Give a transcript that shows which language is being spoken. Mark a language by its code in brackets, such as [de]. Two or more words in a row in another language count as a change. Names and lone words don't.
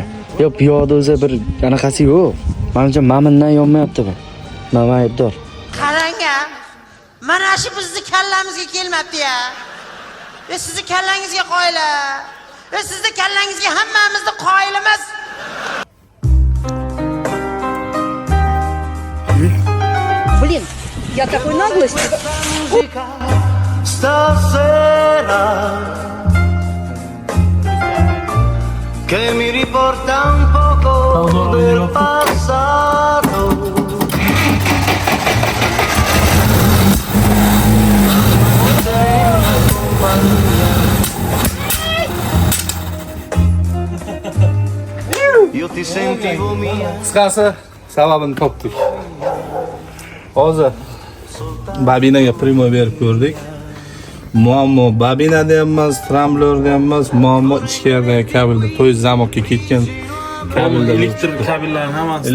[uz] Yo, piyoda o'zi bir anaqasi yo'q. Menimcha mamindan yonmayapti bu. Nima aybdor? Qarang-a. Mana shu bizni kallamizga kelmabdi-ya. Sizni kallangizga qoyila. Sizni kallangizga hammamizni qoyilamiz. [ru] Блин, я такой наглости. [it] Stasera che mi riporta un poco del passato. Io ti sentivo mia. [uz] Qisqasi sababini topdik. Hozir babinaga primo berib ko'rdik. Muammo babinada ham emas, tramblyorda ham emas, muammo ichkaridagi kabelda, to'y zamokka ketgan kabelda. Elektr kabellarning hammasida.